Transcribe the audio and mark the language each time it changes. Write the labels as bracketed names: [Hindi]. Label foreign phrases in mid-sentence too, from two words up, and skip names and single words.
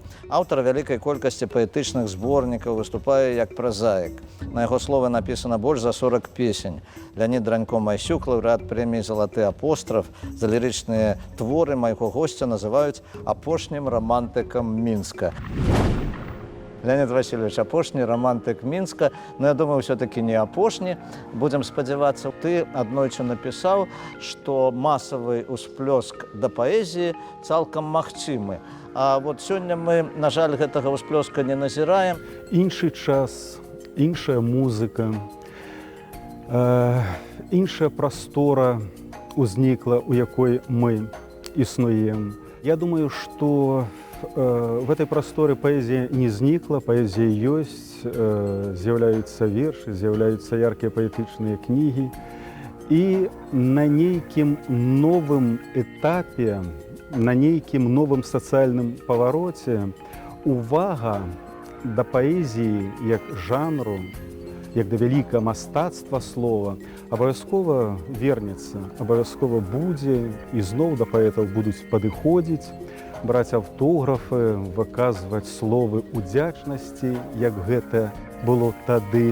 [Belarusian] Аўтар вялікай колькасці паэтычных зборнікаў, выступае як празаік. На яго словы напісана больш за 40 песень. Леонид Дранько-Майсюк, лаўрэат прэміі «Залаты апостраф». За лірычныя творы майго госця называюць апошнім рамантыкам Мінска. Леонид Васильевич, апошні романтык Мінска, [Russian] но я думаю, все-таки не апошні. [Belarusian] Будем спадзявацца, ты аднойчы напісаў, што масавы ўсплёск да паэзіі цалкам магчымы. А вот сёння мы, на жаль, гэтага ўсплёска не назіраем. Іншы час, іншая музыка, іншая прастора узнікла, у якой мы існуем. Я думаю, што [Russian] в этой просторе поэзия [Belarusian] не знікла, поэзия ёсць, з'яўляюцца вершы, з'яўляюцца яркія паэтычныя кнігі. І на нейкім новым этапе, на нейкім новым сацыяльным павароце увага да паэзіі як жанру, як да вялікага мастацтва слова, абавязкова вернецца, абавязкова будзе, і зноў да паэтаў будуць падыходзіць, браць аўтографы, выказваць словы удзячнасці, як гэта было тады.